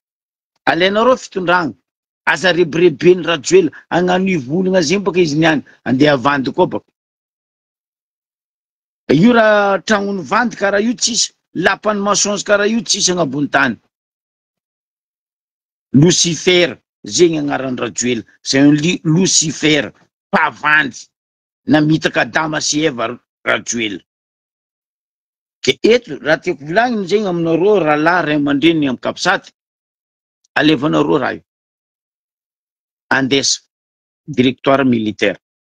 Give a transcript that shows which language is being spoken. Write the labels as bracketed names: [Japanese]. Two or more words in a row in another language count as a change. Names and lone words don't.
[Malagasy] Alainareo fitondragna. Aza rebirebeny rajoela. Agnano ivolagna zegny baka izy niany. Andeha avandy koa baka. Io raha tragnony vandy karaha io tsisy. Lapany maçons karaha io tsisy agnabony tany. Lucifer. Zegny agnarany rajoela. [French] C'est un Lucifer. [Malagasy] Pavandy. Namitaka Adama sy Eva rajoela. Ke eto, raha tiako volagniny zegny aminareo rahalahy ray aman-dreny amin'ny kapisaty. Alevanareo raha io. Andesa. [French] Directoire militaire.